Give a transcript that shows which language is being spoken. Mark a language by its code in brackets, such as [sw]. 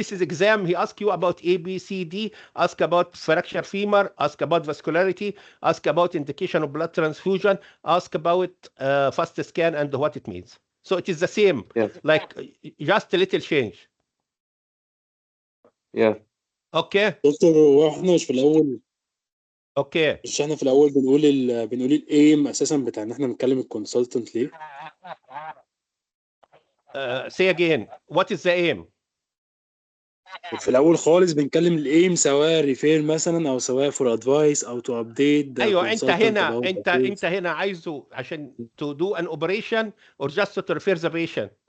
[en] this is exam, he asks you about A, B, C, D, ask about fracture femur, ask about vascularity, ask about indication of blood transfusion, ask about fast scan and what it means. So it is the same, Yeah. like just a little change. Yeah. Okay. [ar] دكتور هو احنا مش في الاول [en] Okay. [ar] مش احنا في الاول بنقول الايم اساسا بتاع ان احنا نتكلم الكونسلتنت ليه؟ [en] Say again, what is the aim? [ar] في الاول خالص بنتكلم الايم سواء ريفير مثلا او سواء فور ادفايس او تو ابديت ايوه انت هنا عايزه عشان [en] to do an operation or just to refer the patient.